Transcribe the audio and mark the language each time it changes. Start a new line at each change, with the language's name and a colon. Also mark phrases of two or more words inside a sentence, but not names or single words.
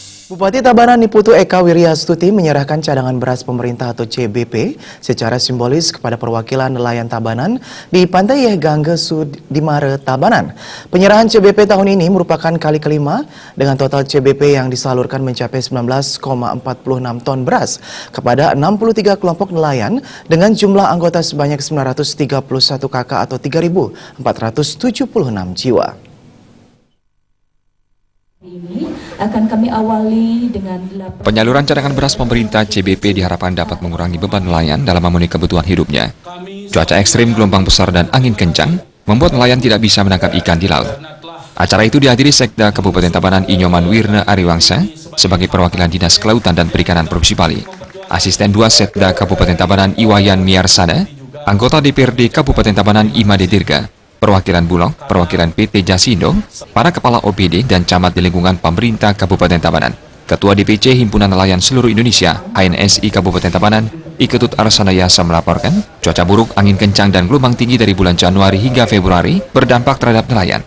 Indonesian: Bupati Tabanan Niputu Eka Wiryastuti menyerahkan cadangan beras pemerintah atau CBP secara simbolis kepada perwakilan nelayan Tabanan di Pantai Yeh Gangge Sudimare, Tabanan. Penyerahan CBP tahun ini merupakan kali kelima dengan total CBP yang disalurkan mencapai 19,46 ton beras kepada 63 kelompok nelayan dengan jumlah anggota sebanyak 931 KK atau 3.476 jiwa. Ini akan kami awali dengan penyaluran cadangan beras pemerintah CBP diharapkan dapat mengurangi beban nelayan dalam memenuhi kebutuhan hidupnya. Cuaca ekstrim, gelombang besar, dan angin kencang membuat nelayan tidak bisa menangkap ikan di laut. Acara itu dihadiri Sekda Kabupaten Tabanan Inyoman Wirna Ariwangsa sebagai perwakilan Dinas Kelautan dan Perikanan Provinsi Bali. Asisten 2 Sekda Kabupaten Tabanan Iwayan Miarsada, anggota DPRD Kabupaten Tabanan Imade Dirga, perwakilan Bulog, perwakilan PT Jasindo, para kepala OPD dan camat di lingkungan pemerintah Kabupaten Tabanan, Ketua DPC Himpunan Nelayan Seluruh Indonesia HNSI Kabupaten Tabanan, Iketut Arsanayasa melaporkan, cuaca buruk, angin kencang, dan gelombang tinggi dari bulan Januari hingga Februari berdampak terhadap nelayan.